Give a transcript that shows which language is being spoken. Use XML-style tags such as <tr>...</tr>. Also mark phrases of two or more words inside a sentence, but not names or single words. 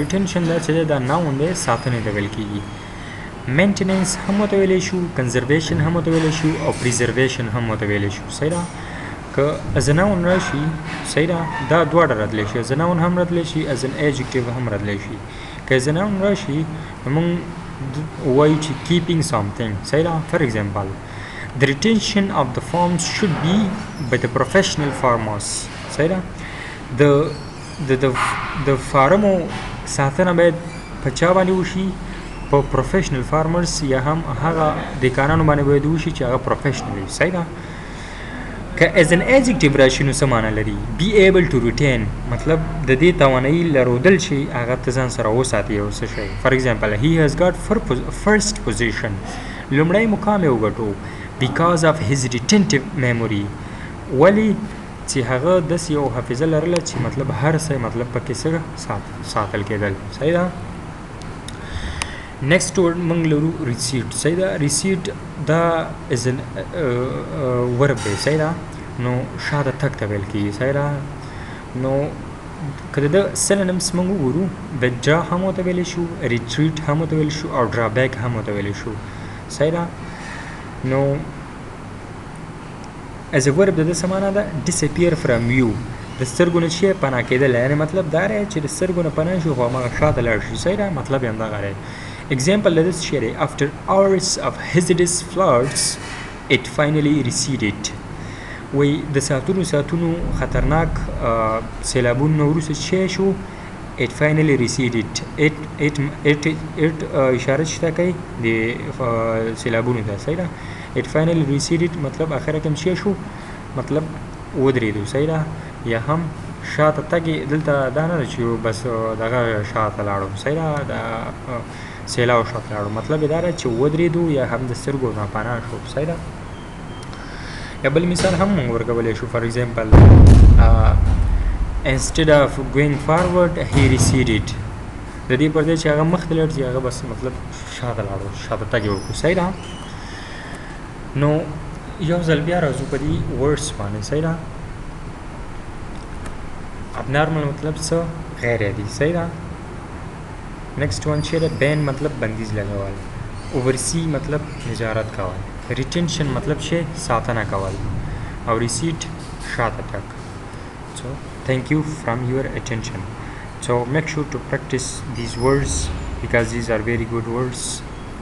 <ps>ریټینشن دا چې دا ناون دی، ساتنې ته ویل کېږي. مینټیننس هم ورته ویلی شو، کنزرویشن هم ورته ویلی شو، او پریزرویشن هم ورته ویلی شو. صحیح ده. که</ps> <en>as noun</en> <ps>راشي صحیح ده، دا دواړه راتلی شي.</ps> <en>as noun</en> <ps>هم راتلی شي،</ps> <en>as an adjective</en> <ps>هم راتلی شي. که از ناون راشي نو موږ وایو چې</ps> <en>keeping something.</en> <ps>صحیح ده.</ps> <en>for example the retention of the farms should be by the professional farmers.</en> <ps>صحیح ده د فارمو ساتنه باید په چا باندې وشي؟ په</ps> <en>professional farmers</en> <ps>یا هم هغه دیکانانو باندې باید وشي چې هغه پروفیشنل وي. صحیح ده. که</ps> <en>as an adjective</en> <ps>راشي نو څه معنی لري؟</ps> <en>be able to retain</en> <ps>مطلب د دې توانایي لرودل چې هغه ته ځان سره وساتي یو څه شی.</ps> <en>for example he has got first position</en> <ps>لومړی مقام یې وګټو</ps> <en>because of his retentive memory</en> <ps>ولی چې هغه داسې یو حافظه لرله چې مطلب هر څه مطلب پکې څه ساتل کېدل. صحیح ده.</ps> <en>next word</en> <ps>موږ لرو receipt. صحیح ده. receipt دا</ps> <en>is an verb</en> <ps>دی. صحیح ده. نو شاته تک ته ویل کېږي. صحیح ده. نو که د synonyms موږ وګورو withdraw هم ورته ویلی شو، retreat هم ورته ویلی شو او drawback هم ورته ویلی شو. صحیح ده. نو</ps> <en>as a verb</en> <ps>د دې څه معنا ده؟</ps> <en>disappear from you</en> <ps>د سترګو نه چې پناه کېدل، یعنې مطلب دا دی چې د سترګو نه پناه شي خو هماغه شاته لاړ شي. صحیح ده. مطلب یې همدغه دی. example د دې څه دی؟</ps> <en>after hours of hazardous floods it finally receded.</en> <ps>وایي د ساعتونو خطرناک سیلابونو وروسته چې شو</ps> <en>it finally receded.</en> <ps>it اشاره شته کوي د سیلابونو ته. صحیح ده.</ps> <en>it finally receded</en> <ps>مطلب اخره کې چې شو مطلب ودرېدو. صحیح ده. یا هم شاته تګ دلته دا نه ده چې بس دغه شاته لاړو. صحیح ده. د سیلاو شاته لاړو مطلب یې دا ده چې ودرېدو یا هم د سترګو نه پناه شو. صحیح ده. یا بل مثال هم موږ ورکولی شو.</ps> <en>for example instead of going forward he receded</en> <ps>د دې پر ځای چې هغه مخته لاړ چې هغه بس مطلب شاته لاړو، شاته تګ یې وکړو. صحیح ده. نو یو ځل بیا راځو په دې ورډس باندې. صحیح ده. abnormal مطلب څه؟ غیر عادي. صحیح ده.</ps> <en>next one</en> <ps>چې ده بین مطلب بندیز لګول، oversee مطلب نظارت کول، retention مطلب چې ساتنه کول او receipt شاته تګ.</ps> <en>so thank you from your attention. So make sure to practice these words because these are very good words.</en>